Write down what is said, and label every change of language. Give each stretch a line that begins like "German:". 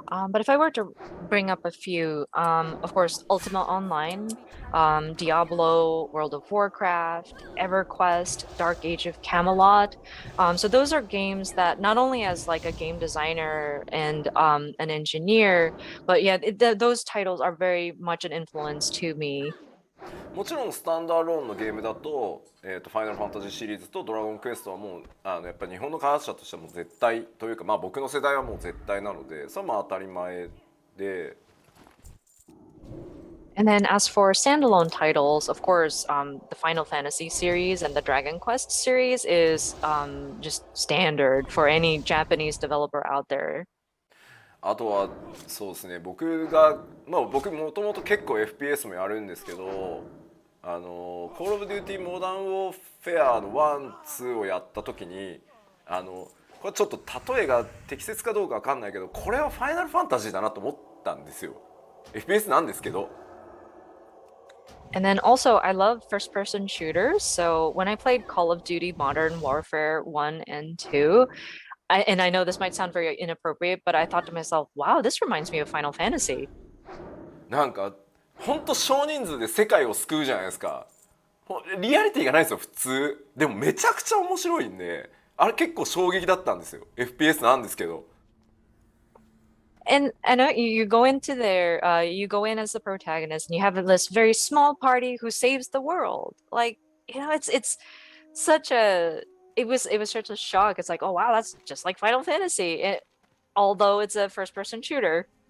English: But if I were to bring up a few, of course, Ultima Online, Diablo, World of Warcraft, EverQuest, Dark Age of Camelot. So those are games that not only as like a game designer and an engineer, but yeah, those titles are very much an influence to me.
Japanese: もちろんスタンダーローンのゲームだと、ファイナルファンタジーシリーズとドラゴンクエストはもうやっぱり日本の開発者としてはもう絶対というか、まあ僕の世代はもう絶対なので、それはまあ当たり前で。
English: And then as for standalone titles, of course, the Final Fantasy series and the Dragon Quest series is just standard for any Japanese developer out there.
Japanese: あとはそうですね、僕もともと結構 FPS もやるんですけど、Call of Duty Modern Warfare の1、2をやった時にこれちょっと例えが適切かどうかわかんないけど、これはファイナルファンタジーだなと思ったんですよ。 FPS なんですけど。
English: And then also, I love first-person shooters. So when I played Call of Duty Modern Warfare 1 and 2, and I know this might sound very inappropriate, but I thought to myself, wow, this reminds me of Final Fantasy.
Japanese: なんか本当少人数で世界を救うじゃないですか。リアリティがないですよ普通。でもめちゃくちゃ面白いんで、あれ結構衝撃だったんですよ。 FPS なんですけど。
English: And I know you go into there, you go in as the protagonist, and you have this very small party who saves the world. Like, you know, it's such a it was such a shock. It's like, oh wow, that's just like Final Fantasy, although it's a first-person shooter.